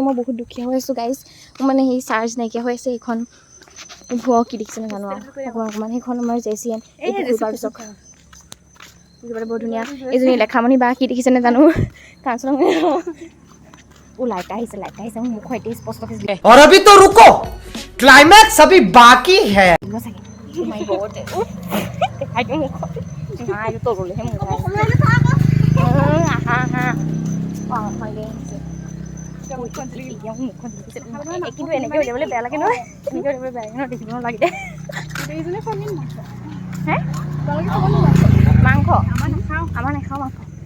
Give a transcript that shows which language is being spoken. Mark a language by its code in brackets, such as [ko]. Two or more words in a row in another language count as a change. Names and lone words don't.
[as] মই বহুত দুখীয়া হৈ আছোঁ গাইজ। মোৰ মানে সেই চাৰ্জ নাইকিয়া হৈ আছে। এইখন কি দেখিছে নাজানো আৰু অকণমান সেইখন আমাৰ JCN এই পুখুৰী পাৰ পিছত বহুত ধুনীয়া। এইজনী লেখামণি বা কি দেখিছে নাজানো। কাঞ্চন লাইট আহিছে মোৰ মুখ এতিয়া স্পষ্ট [hi] और अभी तो रुको, क्लाइमैक्स अभी बाकी है। [as] কিন্তু এনেকৈ উলিয়াবলৈ বেয়া লাগে নহয়, এনেকৈ উলিয়াবলৈ বেয়া লাগে নহয়, দেখিব নালাগে দে। মাংস আমাৰ নাখাওঁ মাংস।